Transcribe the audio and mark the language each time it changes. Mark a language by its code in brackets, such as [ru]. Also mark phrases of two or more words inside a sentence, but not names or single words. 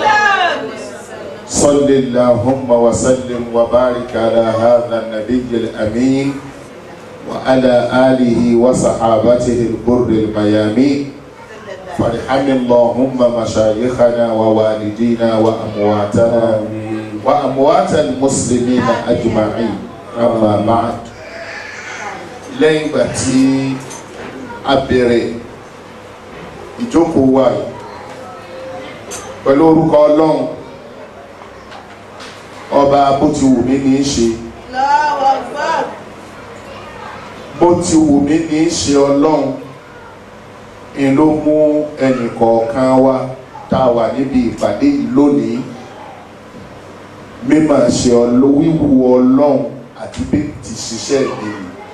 [ar] صل اللهم وسلم وبارك على هذا النبي الأمين وعلى آله وصحابته الغر الميامين فارحم اللهم مشايخنا ووالدينا وأمواتنا وأموات المسلمين أجمعين أما بعد [yo] lẹ́yìn ìgbà tí a bẹ̀rẹ̀ ìjókòó wa pẹ̀lú orúkọ Ọlọ́run ọba bó ti wù mí ní í ṣe bó ti wù mí ní í ṣe Ọlọ́run ń ló mú ẹnìkọ̀ọ̀kan wa tá a wà níbi ìpàdé yìí lónìí mímọ̀ ṣe wíwú Ọlọ́run àti bí ti ṣiṣẹ́ ìbéèrè